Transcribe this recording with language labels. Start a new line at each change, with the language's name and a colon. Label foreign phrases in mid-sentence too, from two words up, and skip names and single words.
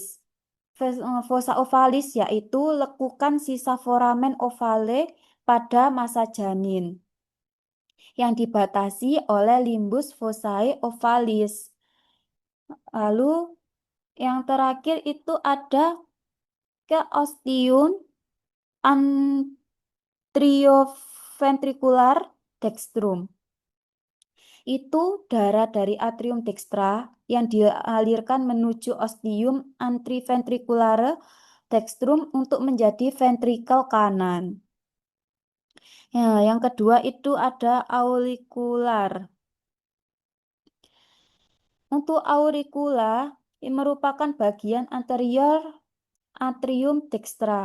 Indonesian: Fossa ovalis yaitu lekukan sisa foramen ovale pada masa janin yang dibatasi oleh limbus fossae ovalis. Lalu yang terakhir itu ada ke ostium anterioventricular dextrum. Itu darah dari atrium dextra yang dialirkan menuju ostium anteroventriculare dextrum untuk menjadi ventrikel kanan. Ya, yang kedua itu ada aurikular. Untuk auricula merupakan bagian anterior atrium dextra.